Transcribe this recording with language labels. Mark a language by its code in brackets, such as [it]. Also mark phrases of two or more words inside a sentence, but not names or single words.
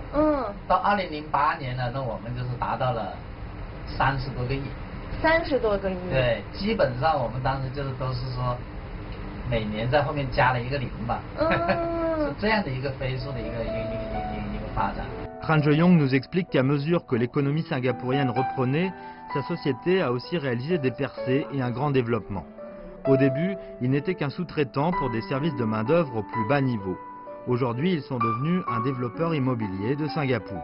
[zh] 到2008年呢，那我们就是达到了30多个亿。 30多个亿。对，基本上我们当时就是都是说，每年在后面加了一个0吧。是这样的一个飞速的一个发展。 [fr] Tran Jeuyong nous explique qu'à mesure que l'économie singapourienne reprenait, sa société a aussi réalisé des percées et un grand développement. Au début, il n'était qu'un sous-traitant pour des services de main-d'œuvre au plus bas niveau. Aujourd'hui, ils sont devenus un développeur immobilier de Singapour.